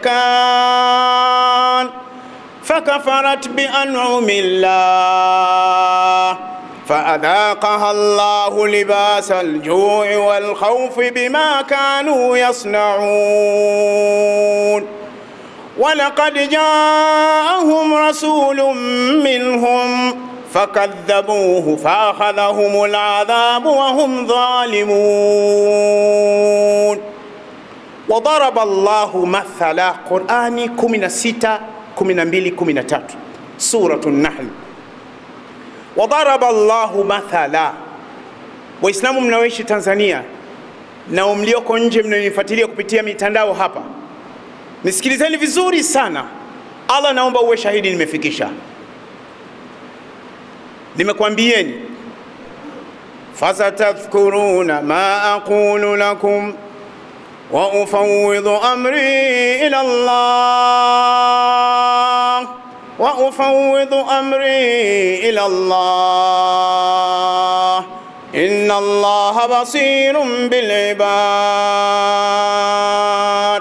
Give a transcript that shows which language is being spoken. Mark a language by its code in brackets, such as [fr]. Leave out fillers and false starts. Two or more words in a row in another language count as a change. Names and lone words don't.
[ar] مكان فكفرت بأنعم الله فأذاقها الله لباس الجوع والخوف بما كانوا يصنعون ولقد جاءهم رسول منهم فكذبوه فأخذهم العذاب وهم ظالمون. وضرب الله مثلا قرآني 16 12 13 سورة النحل. وضرب الله مثلا. [sw] Waislamu mnaoishi Tanzania na mlioko nje mnanifuatilia kupitia mitandao hapa, nisikilizeni vizuri sana. Allah naomba uwe shahidi nimefikisha. Nimekwambieni [ar] فستذكرون ما أقول لكم وأفوض أمري إلى الله وأفوض أمري إلى الله إن إن الله بصير بالعباد.